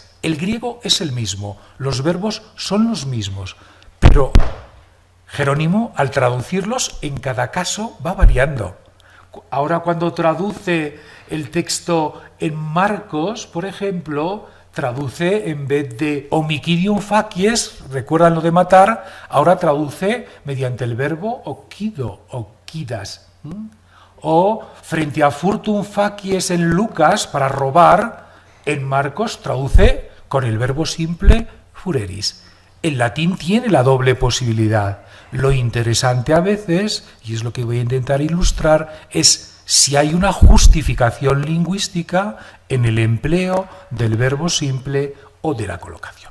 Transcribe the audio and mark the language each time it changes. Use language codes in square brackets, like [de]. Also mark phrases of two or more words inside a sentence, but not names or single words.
[es] El griego es el mismo, los verbos son los mismos, pero Jerónimo, al traducirlos, en cada caso va variando. Ahora, cuando traduce el texto en Marcos, por ejemplo, traduce, en vez de [la] homicidium facies, [es] recuerdan lo de matar, ahora traduce mediante el verbo [la] oquido, oquidas. [es] O frente a [la] furtum facies [es] en Lucas, para robar, en Marcos traduce con el verbo simple fureris. El latín tiene la doble posibilidad. Lo interesante a veces, y es lo que voy a intentar ilustrar, es si hay una justificación lingüística en el empleo del verbo simple o de la colocación.